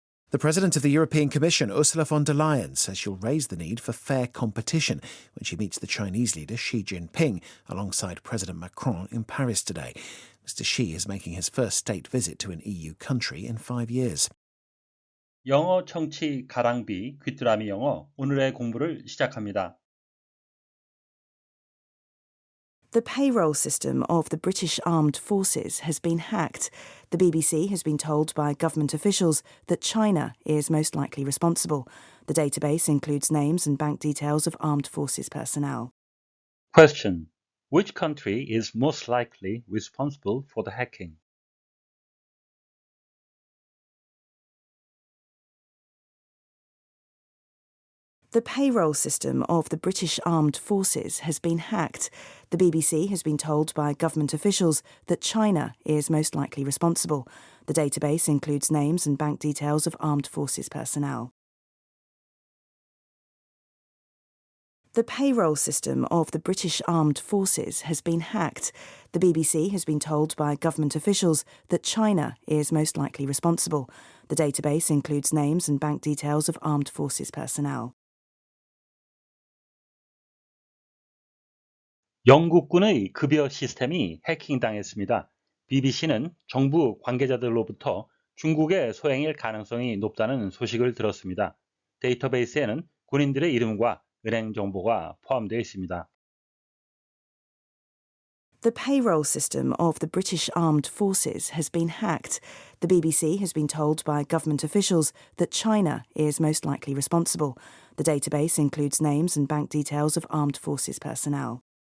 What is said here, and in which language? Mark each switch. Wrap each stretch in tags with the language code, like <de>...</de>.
<en>The President of the European Commission, Ursula von der Leyen, says she'll raise the need for fair competition when she meets the Chinese leader Xi Jinping alongside President Macron in Paris today. Mr. Xi is making his first state visit to an EU country in 5 years.</en> <ko>영어 청취 가랑비 귀뚜라미 영어 오늘의 공부를 시작합니다.</ko> <en>The payroll system of the British Armed Forces has been hacked. The BBC has been told by government officials that China is most likely responsible. The database includes names and bank details of armed forces personnel. Question. Which country is most likely responsible for the hacking? The payroll system of the British Armed Forces has been hacked. The BBC has been told by government officials that China is most likely responsible. The database includes names and bank details of armed forces personnel. The payroll system of the British Armed Forces has been hacked. The BBC has been told by government officials that China is most likely responsible. The database includes names and bank details of armed forces personnel.</en> <ko>영국군의 급여 시스템이 해킹당했습니다. BBC는 정부 관계자들로부터 중국의 소행일 가능성이 높다는 소식을 들었습니다. 데이터베이스에는 군인들의 이름과 은행 정보가 포함되어 있습니다.</ko> <en>The payroll system of the British Armed Forces has been hacked. The BBC has been told by government officials that China is most likely responsible. The database includes names and bank details of armed forces personnel.</en>